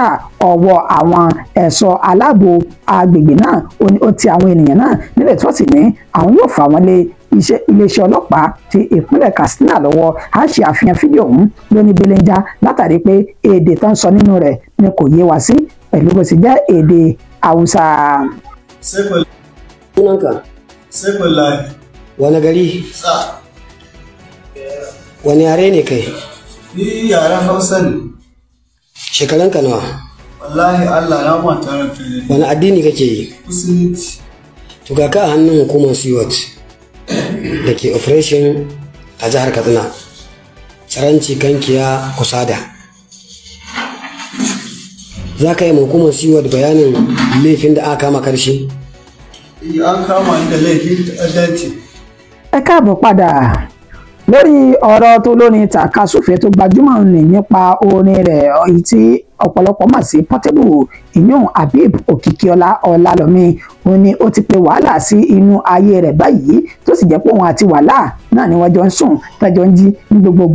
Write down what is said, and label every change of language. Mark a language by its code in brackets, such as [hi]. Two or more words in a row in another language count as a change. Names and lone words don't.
[yo] Ọwọ́ àwọn ẹ̀ṣọ́ aláàbò agbègbè náà ó ti àwọn ènìyàn náà nílẹ̀ tí wọ́n sì ní àwọn yóò fà wọ́n lé iléeṣẹ́ ọlọ́pàá ti ìpínlẹ̀ Katsina lọ́wọ́. A ṣe àfihàn fídíò ọ̀hún lóní belenja látàrí pé èdè tó ń sọ nínú rẹ̀ ni kò yé wa sí pẹ̀lú bó sì jẹ́ èdè Haúsá. [ha] Wani gari? Wani yare ne kai? Ni yaren Hausa ne. Shekaranka nawa? Wallahi Allah na mata ranka ne. Wani addini kake yi? Musulunci. To ga ka a hannun hukumar SWAT da ke operation a jihar Katsina. Caranci Kankiya Kusada. Za ka yi ma hukumar SWAT bayanin laifin da aka kama karshe? An kama ni da laifin ta'addanci. [yo] Ẹ káàbọ̀ padà lórí ọ̀rọ̀ tó lórin tàkasúfèé tó gbajúmọ̀ ní nípa orin rẹ̀ èyí tí ọ̀pọ̀lọpọ̀ mọ̀ sí Portable, ìyún Habib Òkìkíọlá Ọlálọ́mí. Ó ní ó ti pe wàhálà sí inú ayé rẹ̀ báyìí tó sì jẹ́ pé òun àti wàhálà náà ni wọ́n jọ ń sùn tẹ́jọ́ ń jí ní gbogbo gbà.